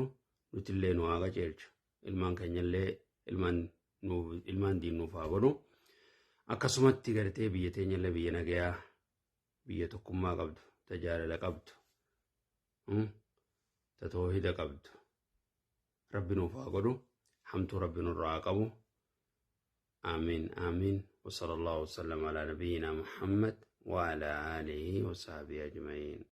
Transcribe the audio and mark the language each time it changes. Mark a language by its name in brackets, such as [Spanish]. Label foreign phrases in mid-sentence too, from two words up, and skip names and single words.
[Oromo] Nutillee nu haa qajeelchu. Ilmaan keenyallee ilmaan diin nuuf haa godhu. Akkasumatti gartee biyya teenyallee biyya nagayaa, biyya tokkummaa qabdu, ta jaalala qabdu, ta toohida qabdu. Rabbi nuuf haa godhu. Hamtuu rabbi nurraa haa qabu. [Arabic] آمين آمين وصلى الله وسلم على نبينا محمد وعلى آله وصحبه أجمعين.